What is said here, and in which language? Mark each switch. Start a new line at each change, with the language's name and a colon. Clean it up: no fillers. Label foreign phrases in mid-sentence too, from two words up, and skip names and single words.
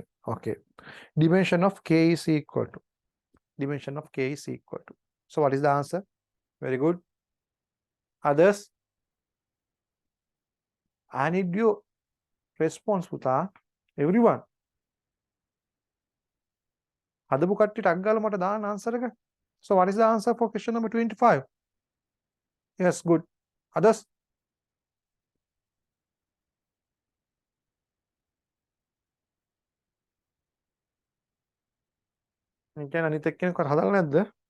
English: Okay. Dimension of K is equal to. Dimension of K is equal to. So what is the answer? Very good. Others? I need your response, Puta. Everyone.
Sinhala: හදපු කට්ටිය ටක් ගාලා මට දාන්න answer එක.
English: So what is the answer for question number 25? Yes, good. Others?
Sinhala: කියන්නේ අනිත් එක්කෙනෙක්වත් හදලා නැද්ද?